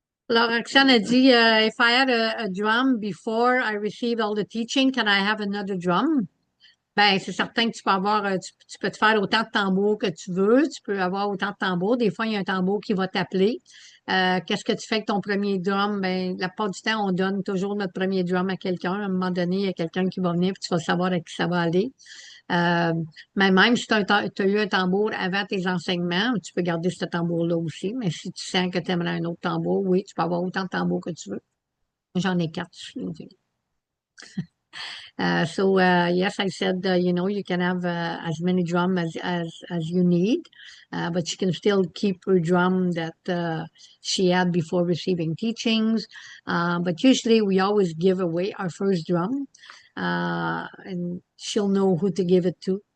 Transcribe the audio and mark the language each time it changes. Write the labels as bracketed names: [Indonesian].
[French] Alors, Roxane a dit, [English] if I had a drum before I received all the teaching, can I have another drum? [French] Ben, c'est certain que tu peux avoir, tu peux te faire autant de tambours que tu veux. Tu peux avoir autant de tambours. Des fois, il y a un tambour qui va t'appeler. Qu'est-ce que tu fais avec ton premier drum? Ben, la plupart du temps, on donne toujours notre premier drum à quelqu'un. À un moment donné, il y a quelqu'un qui va venir puis tu vas savoir à qui ça va aller. Euh, mais même si tu as eu un tambour avant tes enseignements, tu peux garder ce tambour-là aussi. Mais si tu sens que tu aimerais un autre tambour, oui, tu peux avoir autant de tambours que tu veux. J'en ai quatre. [English] Yes, I said, you can have as many drum as you need, but she can still keep her drum that she had before receiving teachings. But usually we always give away our first drum, and she'll know who to give it to.